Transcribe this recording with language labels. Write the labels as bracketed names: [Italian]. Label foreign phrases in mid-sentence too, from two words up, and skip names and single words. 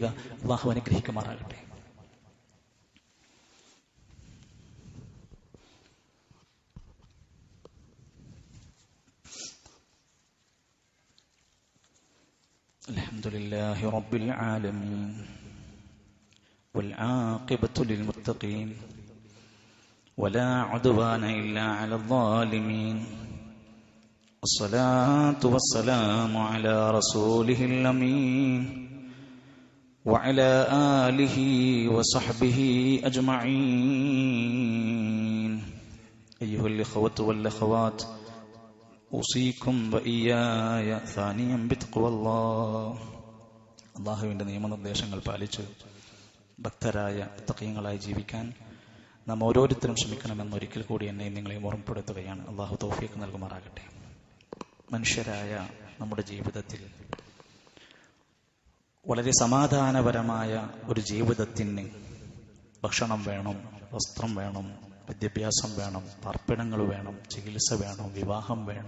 [Malayalam] അല്ലാഹു അനുഗ്രഹിക്കുമാറാകട്ടെ. [Arabic] الحمد لله رب العالمين والعاقبة للمتقين ولا عدوان إلا على الظالمين الصلاة والسلام على رسوله الأمين وعلى آله وصحبه أجمعين أيها الإخوة والأخوات أوصيكم وإياي ثانيا بتقوى الله. [Malayalam] അല്ലാഹുവിന്റെ നിയമനിർദ്ദേശങ്ങൾ പാലിച്ച് ഭക്തരായ തഖീങ്ങളായി ജീവിക്കാൻ നാം ഓരോരുത്തരും ശ്രമിക്കണമെന്ന് ഒരിക്കൽ കൂടി എന്നെയും നിങ്ങളെയും ഓർമ്മപ്പെടുത്തുകയാണ്. അല്ലാഹു തൗഫീഖ് നൽകുമാറാകട്ടെ. മനുഷ്യരായ നമ്മുടെ ജീവിതത്തിൽ വളരെ സമാധാനപരമായ ഒരു ജീവിതത്തിന് ഭക്ഷണം വേണം, വസ്ത്രം വേണം, വിദ്യാഭ്യാസം വേണം, പാർപ്പിടങ്ങൾ വേണം, ചികിത്സ വേണം, വിവാഹം വേണം.